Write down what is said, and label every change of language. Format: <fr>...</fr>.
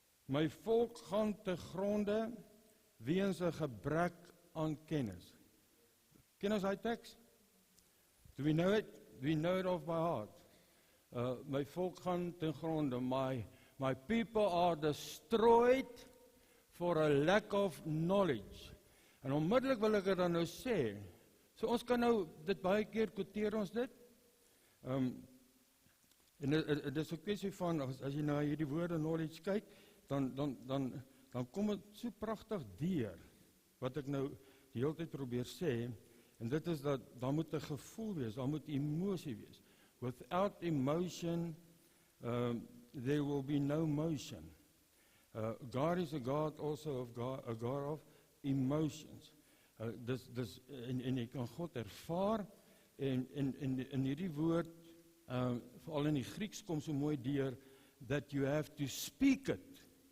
<af>My volk gaan te gronde weens 'n gebrek aan kennis. Ken ons daai teks?</af> <en>Do we know it? Do we know it off by heart?</en> <af>My volk gaan te gronde.</af> <en>My people are destroyed for a lack of knowledge.</en> <af>En onmiddellik wil ek dit dan nou sê. So ons kan nou dit baie keer quoteer ons dit. En dit is 'n kwessie van as jy na hierdie woorde knowledge kyk, dan kom dit so pragtig deur wat ek nou die hele tyd probeer sê, en dit is dat daar moet 'n gevoel wees, daar moet emosie wees.</af> <en>Without emotion, there will be no motion. God is a God also of a God of emotions.</en> <af>En jy kan God ervaar, en in hierdie woord, veral in die Grieks kom so mooi deur,</af> <en>that you have to speak it.</en>